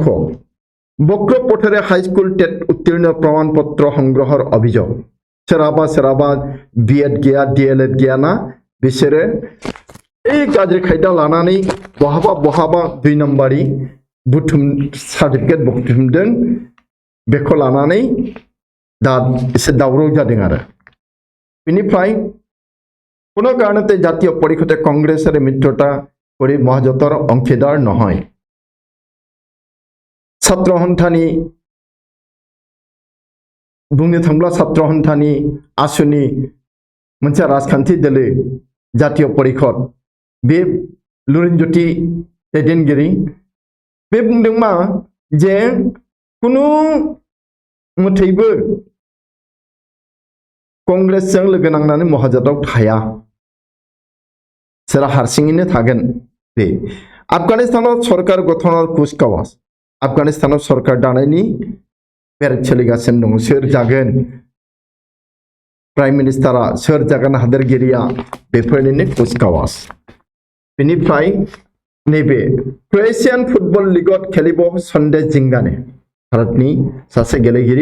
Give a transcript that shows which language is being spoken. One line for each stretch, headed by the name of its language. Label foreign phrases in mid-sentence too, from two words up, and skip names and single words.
Assamese: বক্ৰ পথেৰে হাই স্কুল টেট উত্তীৰ্ণ প্ৰমাণ পত্ৰ সংগ্ৰহৰ অভিযোগ
Bodo: सोरहाबा बीएड गैया डीएलएड गैया ना बिसोरो गाज्रि खायदा लानानै बहाबा 2 नम्बरी बुथुम सार्टिफिकेट बुथुमदों बेखौ लानानै दा एसे दावराव जादों आरो बेनिफ्राय
Assamese: কোনো কাৰণতে জাতীয় পৰিষদে কংগ্ৰেছৰ মিত্ৰতা কৰি মহাজোঁটৰ অংশীদাৰ নহয় ছাত্ৰ সন্থানী
Bodo: बुंनो थांब्ला
Assamese: ছাত্ৰ সন্থানী
Bodo: आसुनि मोनसे राजखान्थि दोलो জাতীয় परिषद बे लुरिनज्योति दैदेनगिरि बे बुंदों मा जे कुनु मथैबो कंग्रेसजों लोगो नांनानै महाजोंटाव थाया सोरहा हारसिङैनो थागोन बे आफगानिस्तानाव
Assamese: চৰকাৰ গঠনৰ কুচকাৱাজ
Bodo: आफगानिस्तानाव सरकार दानायनि पेरेड सोलिगासिनो दं सोर जागोन प्राइम मिनिस्टारा सोर जागोन हादोरगिरिया बेफोरनिनो कुचकावाज बेनिफ्राय नैबे
Assamese: ক্ৰোৱেছিয়ান ফুটবল লীগত খেলিব
Bodo: सन्देश जिंगाने भारतनि सासे गेलेगिरि